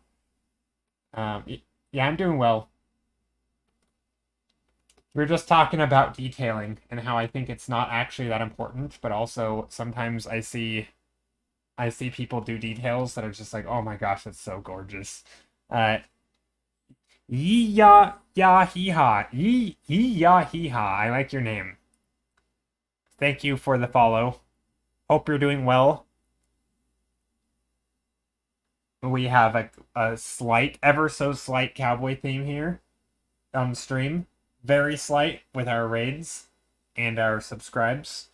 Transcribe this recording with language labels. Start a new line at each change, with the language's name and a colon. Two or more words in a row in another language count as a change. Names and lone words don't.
English: Yeah, I'm doing well. We were just talking about detailing and how I think it's not actually that important, but also sometimes I see people do details that are just like, oh my gosh, that's so gorgeous. Uh, Yee ya ya hee ha. Yee ya hee ha. I like your name. Thank you for the follow. Hope you're doing well. We have a slight, ever so slight cowboy theme here on stream. Very slight with our raids and our subscribes.